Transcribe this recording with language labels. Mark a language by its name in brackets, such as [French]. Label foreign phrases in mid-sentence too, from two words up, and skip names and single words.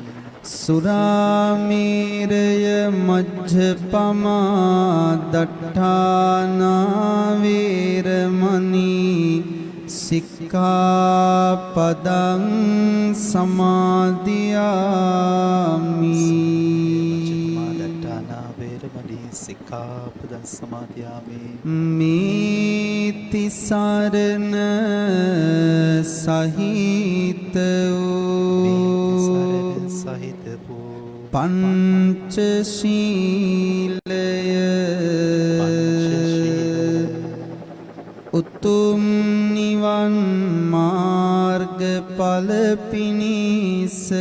[Pali] සුරාමේරය මජ්ජපමා දට්ඨානා වේරමණී සික්ඛාපදං සමාදියාමි. දට්ඨානා වේරමණී සික්ඛාපදං සමාදියාමි. [Sinhala] මේති සරණ සහිත සහිත වූ පංචශීලය උතුම් නිවන් මාර්ගඵල පිණිස